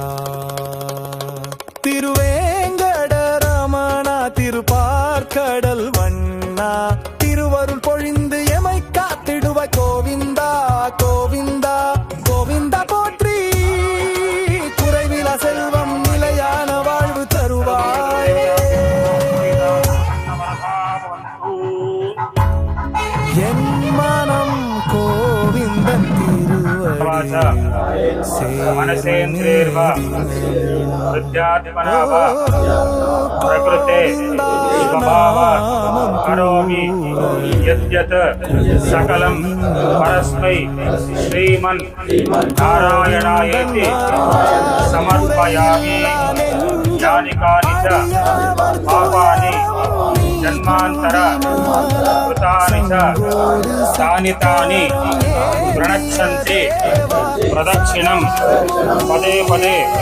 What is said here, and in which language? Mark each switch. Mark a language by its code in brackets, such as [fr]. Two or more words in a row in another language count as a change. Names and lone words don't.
[ta] திருவேங்கடரமணா திருப்பார்கடல் வண்ணா திருவருள் பொழிந்து எமை காத்திடுவ கோவிந்தா கோவிந்தா கோவிந்தா போற்றி குறைவில செல்வம் நிலையான வாழ்வு தருவாய் என் மனம் கோவிந்தன் [sa] प्रकृते करोमि यद्यत् सकलं परस्मै श्रीमन् नारायणायेति समर्पयामि यानि कानि च पापानि जन्मान्तर कृतानि च तानि तानि प्रणच्छन्ति प्रदक्षिणं पदे पदे